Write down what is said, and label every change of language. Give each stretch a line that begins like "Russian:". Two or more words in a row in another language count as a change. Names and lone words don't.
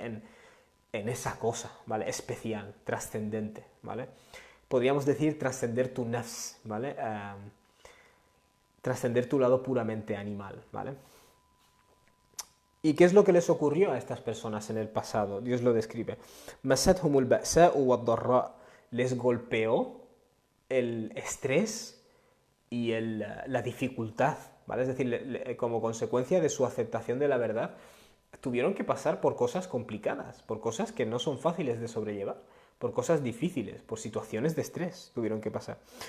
Spanish: En esa cosa, ¿vale? Especial, trascendente, ¿vale? Podríamos decir trascender tu nafs, ¿vale? Trascender tu lado puramente animal, ¿vale? ¿Y qué es lo que les ocurrió a estas personas en el pasado? Dios lo describe.
Arabic: مستهم البأساء والضراء.
Spanish: Les golpeó el estrés y la dificultad, ¿vale? Es decir, como consecuencia de su aceptación de la verdad, tuvieron que pasar por cosas complicadas, por cosas que no son fáciles de sobrellevar, por cosas difíciles, por situaciones de estrés tuvieron que pasar.